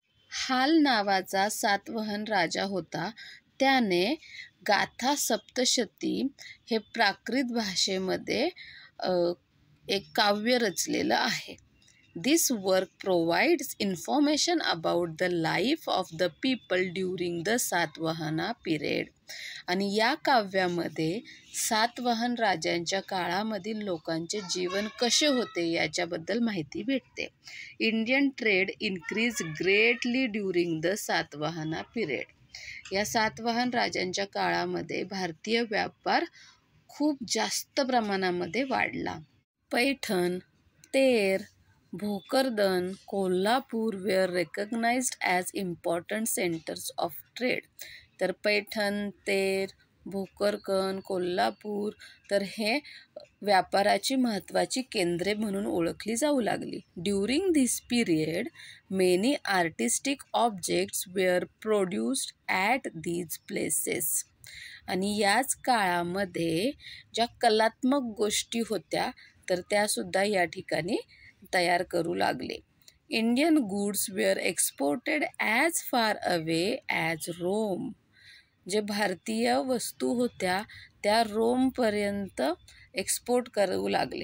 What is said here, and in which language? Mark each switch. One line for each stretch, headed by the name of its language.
Marathi: हाल नावाचा सातवाहन राजा होता. त्याने गाथा सप्तशती हे प्राकृत भाषेमध्ये एक काव्य रचलेलं आहे.
English: This work provides information about the life of the people during the Satavahana period.
Marathi: आणि या काव्यामध्ये सातवाहन राजांच्या काळामधील लोकांचे जीवन कसे होते याच्याबद्दल माहिती भेटते.
English: Indian trade increase greatly during the Satavahana period.
Marathi: या सातवाहन राजांच्या काळामध्ये भारतीय व्यापार खूप जास्त प्रमाणामध्ये वाढला.
English: Paithan, Ter, Bhokardan, Kolhapur were recognised as important centres of trade.
Marathi: तर पैठण, तेर, भोकरदन, कोल्हापूर तर हे व्यापाराची महत्त्वाची केंद्रे म्हणून ओळखली जाऊ लागली.
English: During this period many artistic objects were produced at these places.
Marathi: आणि याच काळामध्ये ज्या कलात्मक गोष्टी होत्या तर त्यासुद्धा या ठिकाणी तयार करू लागले.
English: Indian goods were exported as far away as Rome.
Marathi: जे भारतीय वस्तू होत्या त्या रोमपर्यंत एक्सपोर्ट करू लागले.